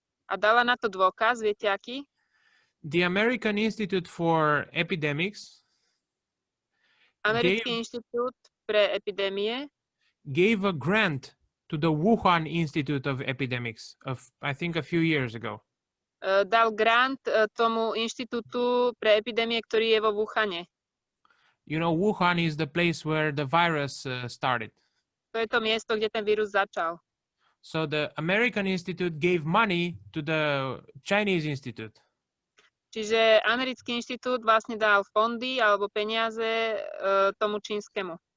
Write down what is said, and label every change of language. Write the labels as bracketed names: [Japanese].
[Slovak] A dala na to dôkaz, viete aký? [English] The American Institute for Epidemics. [Slovak] Americký inštitút pre epidémie [English] gave a grant to the Wuhan Institute of Epidemics I think a few years ago. [Slovak] dal grant tomu inštitútu pre epidémie, ktorý je vo Wuhane. [English] You know, Wuhan is the place where the virus started. [Slovak] To je to miesto, kde ten vírus začal. [English] So the American Institute gave money to the Chinese Institute. [Slovak] Čiže americký inštitút vlastne dal fondy alebo peniaze tomu čínskemu.